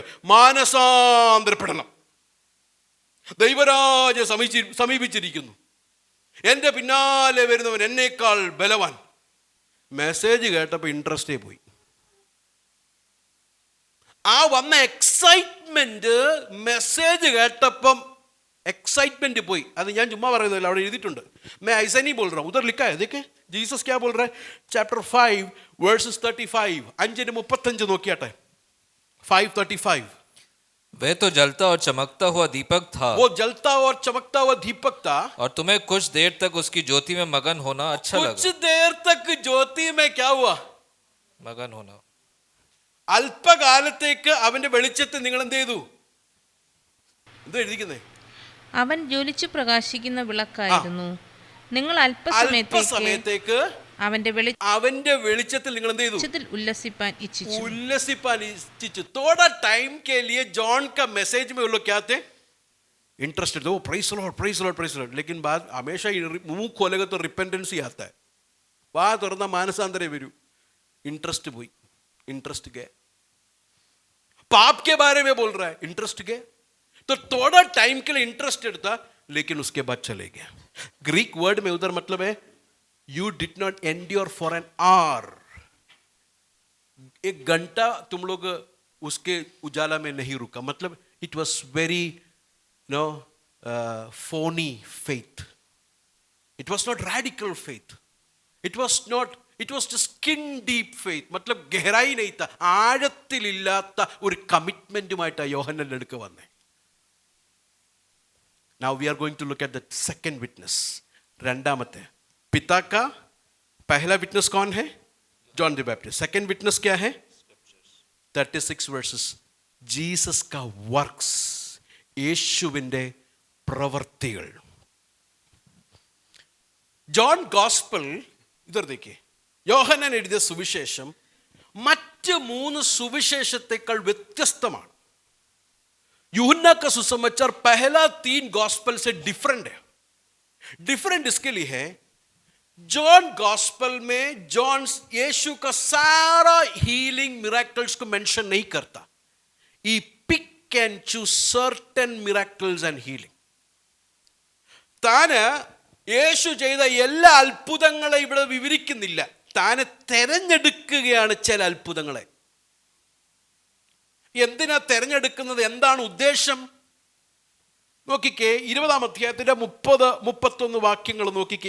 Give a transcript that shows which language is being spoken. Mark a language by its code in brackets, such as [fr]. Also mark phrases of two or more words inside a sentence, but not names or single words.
[ml] മാനസാന്തരപ്പെടണം, ദൈവരാജ്യം സമീപിച്ചിരിക്കുന്നു, എൻ്റെ പിന്നാലെ വരുന്നവൻ എന്നേക്കാൾ ബലവാൻ. മെസ്സേജ് കേട്ടപ്പോൾ ഇൻട്രസ്റ്റേ പോയി. ആ വന്ന എക്സൈറ്റ്മെന്റ്, മെസ്സേജ് കേട്ടപ്പം एक्साइटमेंट പോയി. അത് ഞാൻ ചുമ്മാ പറയുന്നില്ല, അവിടെ എഴുതിയിട്ടുണ്ട്. [hi] मैं ऐसा नहीं बोल रहा हूँ, उधर लिखा है. देखिए जीसस क्या बोल रहा है. [en] chapter 5 verses 35, 5:35 നോക്കിയാട്ടെ. 5:35. [hi] वह तो जलता और चमकता हुआ दीपक था, वो जलता और चमकता हुआ दीपक था, और तुम्हें कुछ देर तक उसकी ज्योति में मगन होना अच्छा कुछ लगा. देर तक ज्योति में क्या हुआ? मगन होना. [ml] അല്പകാലത്തേക്ക് അവന്റെ വെളിച്ചത്തിൽ നിങ്ങൾ എന്ത് ചെയ്തു? എന്താ എഴുതിക്കുന്നേ? അവൻ ജ്വലിച്ചു പ്രകാശിക്കുന്ന വിളക്കായിരുന്നു. നിങ്ങൾ അല്പസമയത്തേക്ക് അവന്റെ വെളിച്ചത്തിൽ നിങ്ങൾ എന്ത് ചെയ്തു? ഉല്ലസിപ്പാൻ ഇച്ഛിച്ചു. [hi] थोड़ा टाइम के लिए जॉन का मैसेज में वो लोग क्या थे? इंटरेस्टेड. [en] वो praise Lord, praise Lord, praise Lord. [hi] लेकिन बाद हमेशा मुंह खोलेगा तो रिपेंटेंस ही आता है. [ml] वाह തുറന്ന മാനസാന്തരം വരൂ. इंटरेस्ट പോയി, [hi] इंटरेस्ट गया. पाप के बारे में बोल रहा है, इंटरेस्ट गया. तो थोड़ा टाइम के लिए इंटरेस्ट था, लेकिन उसके बाद चले गया. [en] Greek word [hi] में उधर मतलब है [en] you did not endure for an hour. [hi] 1 घंटा तुम लोग उसके उजाला में नहीं रुका. [en] मतलब it was very phony faith. It was not radical faith. It was just skin deep faith. [hi] मतलब गहराई नहीं था, [ml] ആഴത്തിലില്ലാത്ത ഒരു കമ്മിറ്റ്മെന്റുമായിട്ടാണ് യോഹന്നാന്റെ അടുക്ക വന്നേ. [en] Now we are going to look at the second witness. [hi] രണ്ടാമത്തെ पिता का पहला विटनेस कौन है? जॉन द बैप्टिस्ट. [en] second witness [hi] क्या है? 36 वर्सेस. जीसस का वर्क्स, [ml] യേശുവിൻ്റെ പ്രവൃത്തികൾ. [en] John Gospel, [hi] इधर देखिए, [ml] യോഹന്നാൻ എഴുതിയ സുവിശേഷം മറ്റ് 3 സുവിശേഷത്തെക്കാൾ വ്യത്യസ്തമാണ്. [hi] यूहन्ना का सुसमाचार पहला 3 गॉस्पेल से डिफरेंट है. डिफरेंट इसके लिए है, जॉन गॉस्पेल में जॉन यीशु का सारा [en] healing miracles [hi] को मेंशन नहीं करता. [en] He pick and choose certain miracles and healing. [ml] താന് യേശു ചെയ്ത എല്ലാ അത്ഭുതങ്ങളെ ഇവിടെ വിവരിക്കുന്നില്ല. താന് തെരഞ്ഞെടുക്കുകയാണ് ചില അത്ഭുതങ്ങളെ. എന്തിനാ തെരഞ്ഞെടുക്കുന്നത്? എന്താണ് ഉദ്ദേശം? നോക്കിക്കേ, 20-ാം അധ്യായത്തിന്റെ 30-31 വാക്യങ്ങൾ നോക്കിക്കേ.